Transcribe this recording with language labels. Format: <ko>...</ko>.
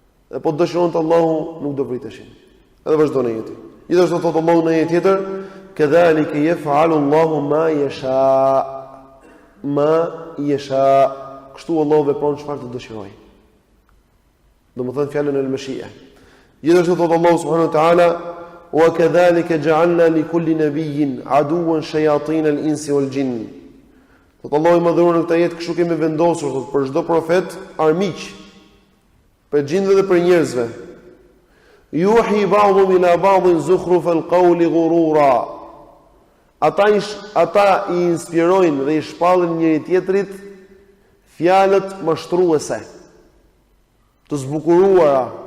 <sq>Dhe po të dëshironte Allahu, nuk do vriteshin. Edhe vazhdon ajeti. Gjithashtu thot Allahu në ajet tjetër,</sq> <ar>kadhalika yaf'alu Allahu ma yasha. Ma yasha.</ar> <sq>Kështu Allahu vepron çfarë të dëshirojë. Domethënë fjalën al-mashi'a. Gjithashtu thot Allahu</sq> <ar>subhanahu wa ta'ala وكذلك جعلنا لكل نبي عدوا شياطين الانس والجن.</ar> <sq>Thot Allahu i madhëruar në këtë jetë kështu kemi vendosur thot për çdo profet armiq për xhinëve dhe për njerëzve.</sq> <ar>Yuhi ba'dhum ila ba'dhin zukhruf al-qawli ghurura.</ar> <sq>Ata i inspirojnë dhe i shpallin njëri tjetrit fjalët mashtruese, të zbukuruara.</sq>